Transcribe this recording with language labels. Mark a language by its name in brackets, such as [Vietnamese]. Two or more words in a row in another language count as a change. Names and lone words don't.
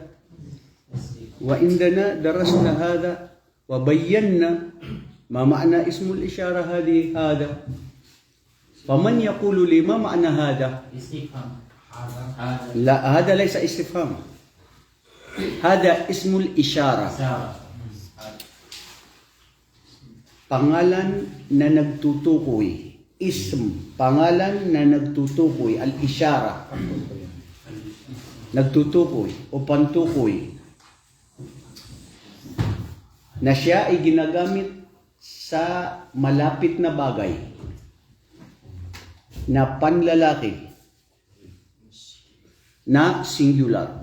[Arabic] وعندنا درسنا هذا وبينا ما معنى اسم الإشارة هذا. فمن يقول لي ما معنى هذا؟ لا، هذا ليس استفهام، هذا اسم الإشارة. [Filipino] Pangalan na nagtutukoy. Ism, pangalan na nagtutukoy. Al-Ishara, nagtutukoy o pantukoy, na siya ay ginagamit sa malapit na bagay na panlalaki na singular.